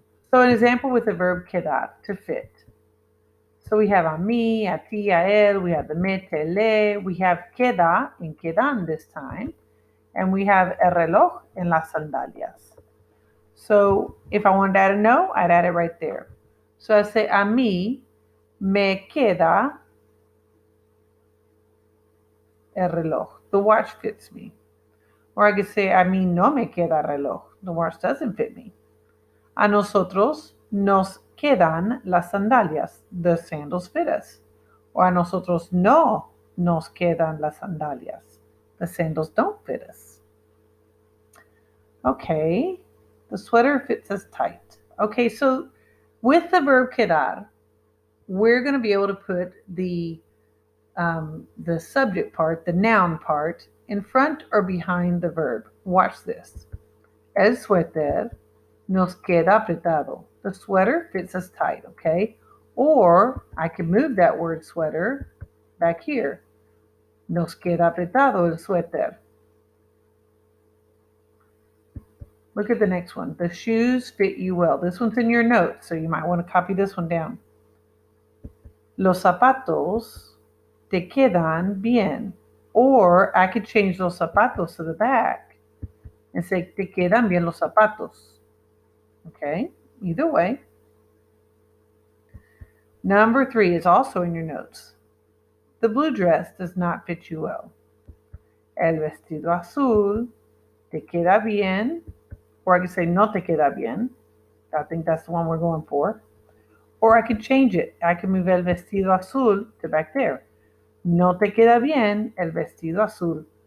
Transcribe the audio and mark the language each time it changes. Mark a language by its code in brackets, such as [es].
[en] So an example with the verb quedar, to fit. So we have [es] a mí, a ti, a él, [en] we have the [es] me, te, le, [en] we have queda and quedan this time, and we have [es] el reloj en las sandalias. [en] So if I wanted to add a no, I'd add it right there. So I say, [es] a mí me queda el reloj. [en] The watch fits me. Or I could say, [es] a mí no me queda reloj. [en] The watch doesn't fit me. [es] A nosotros nos quedan las sandalias. [en] The sandals fit us. Or [es] a nosotros no nos quedan las sandalias. [en] The sandals don't fit us. Okay, the sweater fits us tight. Okay, so with the verb quedar, we're going to be able to put the subject part, the noun part, in front or behind the verb. Watch this. [es] El suéter nos queda apretado. [en] The sweater fits us tight, okay? Or I can move that word sweater back here. [es] Nos queda apretado el suéter. [en] Look at the next one. The shoes fit you well. This one's in your notes, so you might want to copy this one down. [es] Los zapatos te quedan bien. [en] Or I could change [es] los zapatos [en] to the back and say, [es] te quedan bien los zapatos. [en] Okay, either way. Number 3 is also in your notes. The blue dress does not fit you well. [es] El vestido azul te queda bien, [en] or I could say [es] no te queda bien. [en] I think that's the one we're going for. Or I could change it. I could move [es] el vestido azul [en] to back there. [es] No te queda bien el vestido azul.